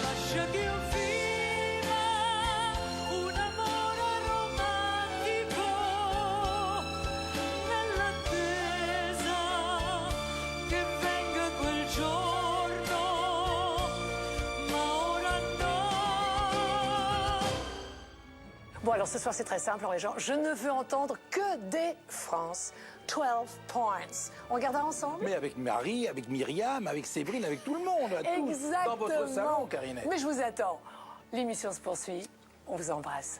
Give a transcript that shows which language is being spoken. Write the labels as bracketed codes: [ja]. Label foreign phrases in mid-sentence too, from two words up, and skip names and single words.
[it] lascia che io viva un amore romantico nell'attesa che venga quel giorno, ma ora no. [fr] Bon, alors ce soir, c'est très simple, Henri Jean. Je ne veux entendre que des France. 12 points. On regardera ensemble? Mais avec Marie, avec Myriam, avec Séverine, avec tout le monde. tous Exactement. dans votre salon, Carinette. Mais je vous attends. L'émission se poursuit. On vous embrasse.